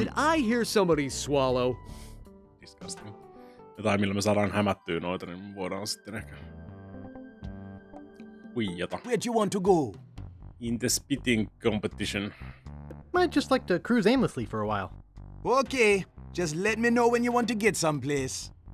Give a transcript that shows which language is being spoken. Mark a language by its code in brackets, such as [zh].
[en] Did I hear somebody swallow? Disgusting. [fi] Jotain, millä me saadaan hämättyä noita, niin voidaan sitten ehkä... huijata. [en] Where'd you want to go? In the spitting competition. Might just like to cruise aimlessly for a while. Okay, just let me know when you want to get someplace.